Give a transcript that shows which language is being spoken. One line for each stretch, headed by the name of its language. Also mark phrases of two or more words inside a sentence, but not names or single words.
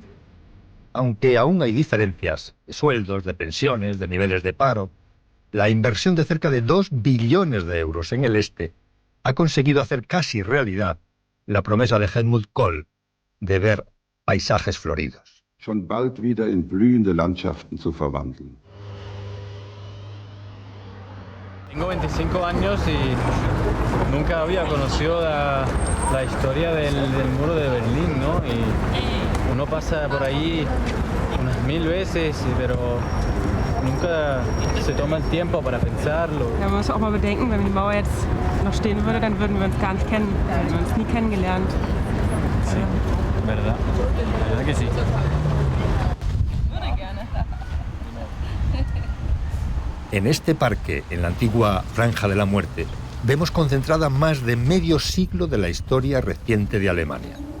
Spanish: Aunque aún hay diferencias de sueldos, de pensiones, de niveles de paro, la inversión de cerca de 2 billones de euros en el este ha conseguido hacer casi realidad la promesa de Helmut Kohl de ver paisajes floridos.
German: Schon bald wieder in blühende Landschaften zu verwandeln.
Spanish: Tengo 25 años y nunca había conocido la historia del muro de Berlín, ¿no? Y uno pasa por ahí unas 1000 veces, pero nunca se toma el tiempo para pensarlo.
German: Ja, man muss auch mal bedenken, wenn die Mauer jetzt noch stehen würde, dann würden wir uns gar nicht kennen. Wir hätten uns nie kennengelernt.
Spanish: Sí, verdad que sí. En este parque, en la antigua Franja de la Muerte, vemos concentrada más de medio siglo de la historia reciente de Alemania.